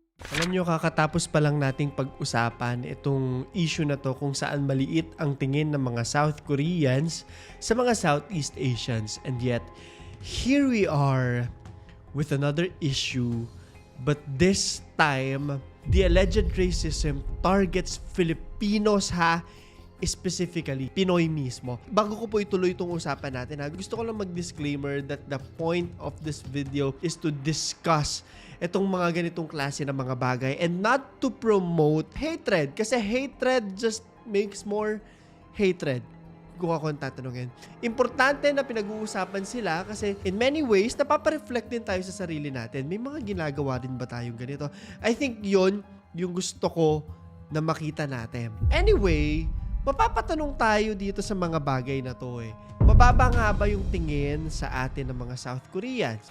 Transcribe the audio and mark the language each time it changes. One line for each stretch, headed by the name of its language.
Filipino: Alam nyo, kakatapos pa lang nating pag-usapan itong issue na to kung saan maliit ang tingin ng mga South Koreans sa mga Southeast Asians.
English: And yet, here we are with another issue. But this time, the alleged racism targets Filipinos specifically,
Filipino: Pinoy mismo. Bago ko po ituloy itong usapan natin gusto ko lang mag-disclaimer
English: that the point of this video is to discuss
Filipino: itong mga ganitong klase ng mga bagay
English: and not to promote hatred.
Filipino: Kasi
English: hatred just makes more hatred.
Filipino: Kung ako ang tatanungin. Importante na pinag-uusapan sila kasi
English: in many ways,
Filipino: napapareflect din tayo sa sarili natin. May mga ginagawa din ba tayong ganito?
English: I think
Filipino: yon yung gusto ko na makita natin. Anyway, mapapatanong tayo dito sa mga bagay na to Mababa nga ba yung tingin sa atin ng mga South Koreans?